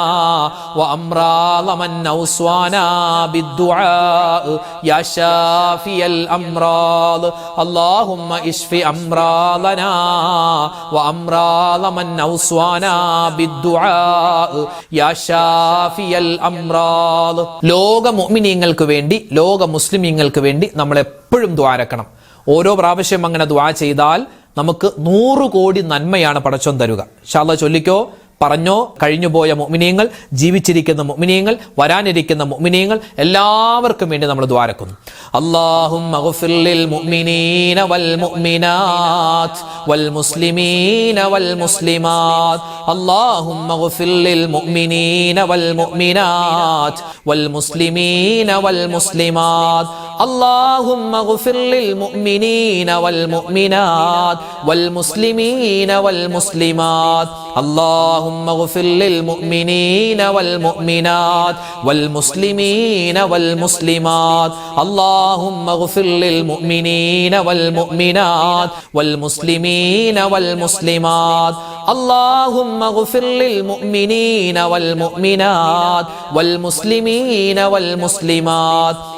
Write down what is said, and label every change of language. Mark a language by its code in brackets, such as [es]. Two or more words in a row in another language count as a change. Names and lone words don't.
[ar] وأمراض من أوصانا بالدعاء يا شافي الأمراض اللهم اشف أمراضنا وأمراض من أوصانا بالدعاء يا شافي الأمراض [ml] ലോക മുഅ്മിനീങ്ങൾക്ക് വേണ്ടി ലോക മുസ്ലിമീങ്ങൾക്ക് വേണ്ടി നമ്മൾ എപ്പോഴും ദുആരക്കണം. ഓരോ പ്രാവശ്യം അങ്ങനെ ദുആ ചെയ്താൽ നമുക്ക് 100 കോടി നന്മയാണ് പടച്ചോൻ തരുക. [ar] إن شاء الله [ml] ചൊല്ലിക്കോ, പറഞ്ഞോ. കഴിഞ്ഞുപോയ മുഅ്മിനീങ്ങൾ, ജീവിച്ചിരിക്കുന്ന മുഅ്മിനീങ്ങൾ, വരാനിരിക്കുന്ന മുഅ്മിനീങ്ങൾ എല്ലാവർക്കും വേണ്ടി നമ്മൾ ദുആരക്കുന്നു. [ar] اللهم اغفر للمؤمنين والمؤمنات والمسلمين والمسلمات اللهم اغفر للمؤمنين والمؤمنات والمسلمين والمسلمات اللهم اغفر للمؤمنين والمؤمنات والمسلمين والمسلمات اللهم اغفر للمؤمنين والمؤمنات والمسلمين والمسلمات اللهم اغفر للمؤمنين والمؤمنات والمسلمين والمسلمات اللهم اغفر للمؤمنين والمؤمنات والمسلمين والمسلمات